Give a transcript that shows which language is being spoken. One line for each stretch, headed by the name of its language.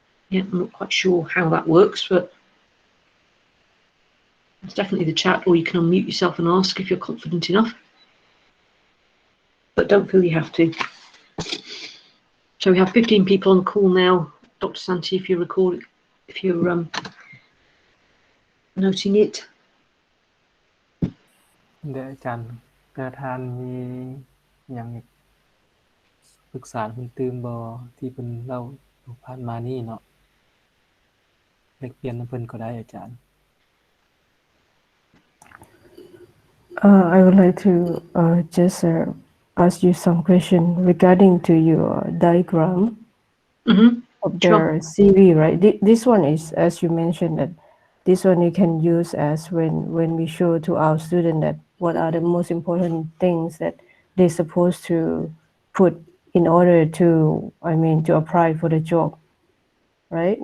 English: Yeah, I'm not quite sure how that works, but it's definitely the chat, or you can unmute yourself and ask if you're confident enough. But don't feel you have to. So we have 15 people on the call now. Dr. Santi, if you're recording, if you're noting it.
Northeastern Thai: เดี๋ยวอาจารย์ประธานมีอย่างปรึกษาคุณตื่มบ่ที่เพิ่นเล่าผ่านมานี่เนาะแลกเปลี่ยนนำเพิ่นก็ได้อาจารย์
English: I would like to just ask you some question regarding to your diagram of the CV, right? This one is, as you mentioned, that this one you can use as when we show to our student that what are the most important things that they're supposed to put in order to, to apply for the job, right?